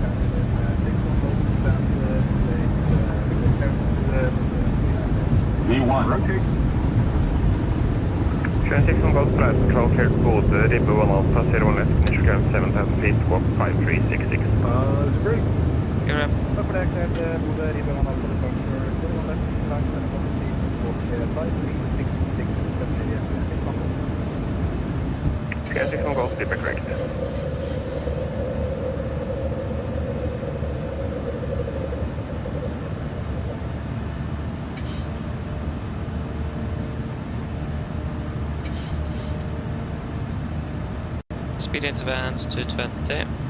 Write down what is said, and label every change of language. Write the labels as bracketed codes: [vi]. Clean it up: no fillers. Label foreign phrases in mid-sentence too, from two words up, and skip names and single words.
[en] V1. Rotate. 26 on Golf Flight Control cleared Molde, Ribbe 1 Alpha, 01 left, initial climb 7000 feet, squawk 5366. That's great. Good rep. [no] Takk for det, [en] cleared Molde, Ribbe 1 Alpha, departure 01 left, climb 7000 feet, squawk 5366, Clear 6 on Golf, Ribbe correct. Speed into band 220.